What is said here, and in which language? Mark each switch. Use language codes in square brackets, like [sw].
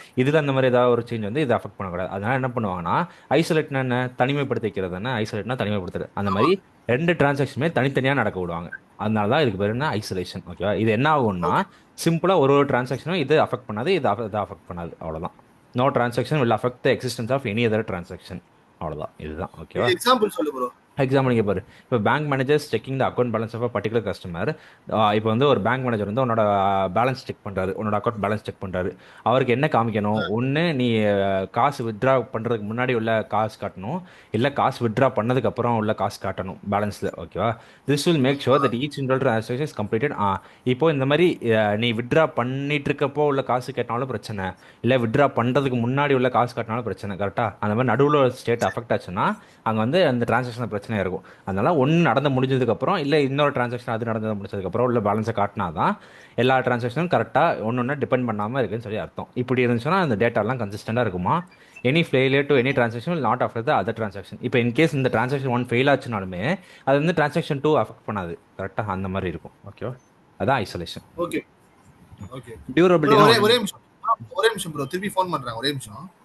[ta] இதில் அந்த மாதிரி ஏதாவது ஒரு சேஞ்ச் வந்து இதை அஃபெக்ட் பண்ணக்கூடாது. அதனால என்ன பண்ணுவாங்கன்னா, ஐசோலேட்னா என்ன, தனிமைப்படுத்தி வைக்கிறது தானே. ஐசோலேட்னா தனிமைப்படுத்துறது. அந்த மாதிரி 2 டிரான்சாக்ஷனுமே தனித்தனியாக நடக்க விடுவாங்க. அதனால தான் இதுக்கு பேர் என்ன, ஐசோலேஷன். ஓகேவா. இது என்ன ஆகும்னா, ஓகே. சிம்பிளாக ஒரு ஒரு டிரான்சாக்ஷனும் இது அஃபெக்ட் பண்ணாது, இது அஃபெக்ட் பண்ணாது, அவ்வளோதான். [en] No transaction will affect the existence of any other transaction. [ta] அவ்வளோதான், இதுதான். இது ஓகேவா. எக்ஸாம்பிள் சொல்லு ப்ரோ. எக்ஸாம்பிள் இங்கே பாரு. இப்போ [en] Bank managers checking the account balance of a particular customer. [ta] இப்போ வந்து ஒரு பேங்க் மேனேஜர் வந்து உன்னோட பேலன்ஸ் செக் பண்ணுறாரு, உன்னோட அக்கௌண்ட் பேலன்ஸ் செக் பண்ணுறாரு. அவருக்கு என்ன காமிக்கணும், ஒன்று நீ காசு வித்ட்ரா பண்ணுறதுக்கு முன்னாடி உள்ள காசு காட்டணும், இல்லை காசு வித்ட்ரா பண்ணதுக்கப்புறம் உள்ள காசு காட்டணும் பேலன்ஸில். ஓகேவா. [en] This will make sure that each individual transaction is completed. [ta] இப்போ இந்த மாதிரி நீ வித்ட்ரா பண்ணிட்டு இருக்கப்போ உள்ள காசு கேட்டாலும் பிரச்சனை, இல்லை வித்ட்ரா பண்ணுறதுக்கு முன்னாடி உள்ள காசு காட்டினாலும் பிரச்சனை. கரெக்டாக. அந்த மாதிரி நடுவில் ஸ்டேட் அஃபெக்ட் ஆச்சுன்னா அங்கே வந்து அந்த டிரான்சாக்ஷன் பிரச்சனையாக இருக்கும். அதனால ஒன்று நடந்து முடிஞ்சதுக்கப்புறம், இல்லை இன்னொரு டிரான்சாக்ஷன் அது நடந்து முடிச்சதுக்கப்புறம் உள்ள பேலன்ஸை காட்டினா தான் எல்லா டிரான்சாக்ஷனும் கரெக்டாக ஒன்று ஒன்று டிபெண்ட் பண்ணாமல் இருக்குன்னு சொல்லி அர்த்தம். இப்படி இருந்துச்சுன்னா அந்த டேட்டாலாம் கன்சிஸ்டண்டாக இருக்குமா. [en] Any failure to any transaction will not affect the other transaction. [ta] இப்போ இன்கேஸ் இந்த டிரான்சாக்ஷன் 1 ஃபெயில் ஆச்சுனாலுமே அது வந்து டிரான்சாக்ஷன் 2 அஃபெக்ட் பண்ணாது. கரெக்டாக அந்த மாதிரி இருக்கும். ஓகேவா. அதான் ஐசோலேஷன். ஓகே ஓகே ப்ரோ டியூரபிலிட்டினா ஒரே ஒரே நிமிஷம் ஒரே நிமிஷம் ப்ரோ திருப்பி ஃபோன் பண்றாங்க ஒரே நிமிஷம்.